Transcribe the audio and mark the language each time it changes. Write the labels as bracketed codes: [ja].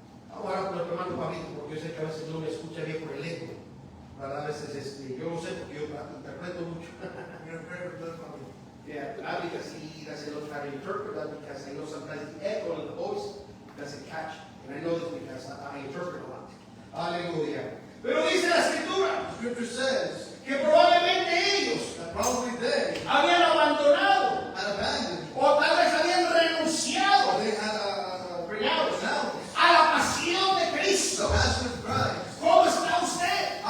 [es] Vamos a hablar con el hermano Pablito, porque yo sé que a veces no me escucha bien por el eco. ¿Verdad? A veces yo no sé porque yo interpreto mucho. [en] You're gonna pray for Brother Bobby. Yeah, because he doesn't know how to interpret that, because I know sometimes the echo of the voice doesn't catch. And I know this because I interpret a lot. [es] Aleluya. Pero dice la escritura [en] The scripture says [es] que probablemente ellos [en] that probably they [es] habían abandonado [en] had abandoned, [es] o tal vez habían renunciado [en] or they had renounced [es] a la pasión de [en] the [es] Cristo. [en] passion of Christ. [es] ¿Cómo está usted?